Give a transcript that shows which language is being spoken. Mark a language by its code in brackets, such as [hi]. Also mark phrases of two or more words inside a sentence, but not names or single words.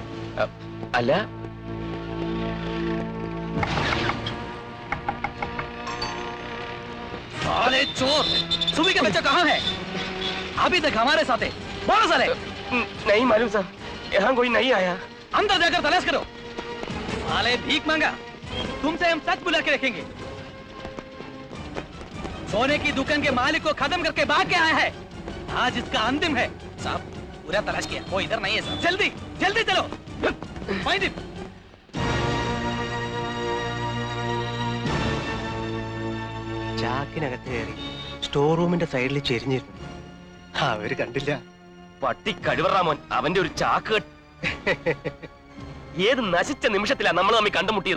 [ml] അല്ല, [hi] साले चोर, सुबह के बच्चा कहाँ है? अभी तक हमारे साथ है। बोलो साले। नहीं मालूम सर, यहाँ कोई नहीं आया। अंदर जाकर तलाश करो। साले भीख मांगा, तुमसे हम सच बुला के रखेंगे। सोने की दुकान के मालिक को खत्म करके भाग के आया है। आज इसका अंतिम है। साहब पूरा तलाश किया, वो इधर नहीं है साहब। जल्दी जल्दी चलो। [en] Find him. [ml] ചാക്കിനകത്ത് കയറി സ്റ്റോർ റൂമിന്റെ സൈഡിൽ ചെരിഞ്ഞിരുന്നു. അവര് കണ്ടില്ല. പട്ടി കഴിവറാമോൻ, അവന്റെ ഒരു ചാക്ക് ഏത് നശിച്ച നിമിഷത്തിലാ നമ്മൾ തമ്മിൽ കണ്ടുമുട്ടിയത്.